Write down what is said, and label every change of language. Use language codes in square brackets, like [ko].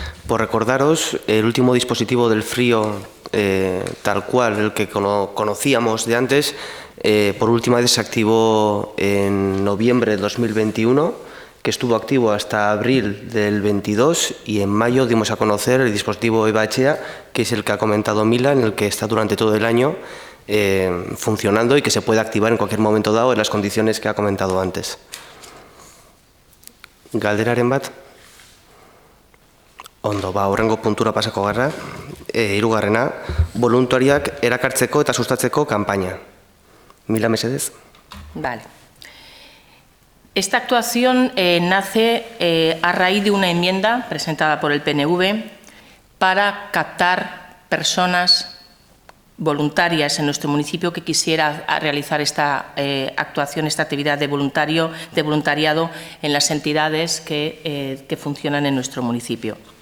[es] Por recordaros, el último dispositivo del frío, tal cual, el que conocíamos de antes, por última vez se activó en noviembre de 2021, que estuvo activo hasta abril del 22, y en mayo dimos a conocer el dispositivo Eba Etxea, que es el que ha comentado Mila, en el que está durante todo el año funcionando y que se puede activar en cualquier momento dado en las condiciones que ha comentado antes. [eu] Galderaren bat? Ondo, hurrengo puntura pasako gara, hirugarrena, voluntariak erakartzeko eta sustatzeko kanpaina. Mila, mesedez. [es] Vale. Esta actuación nace a raíz de una enmienda presentada por el PNV para captar personas voluntarias en nuestro municipio que quisiera realizar esta actuación, esta actividad de voluntariado en las entidades que funcionan en nuestro municipio.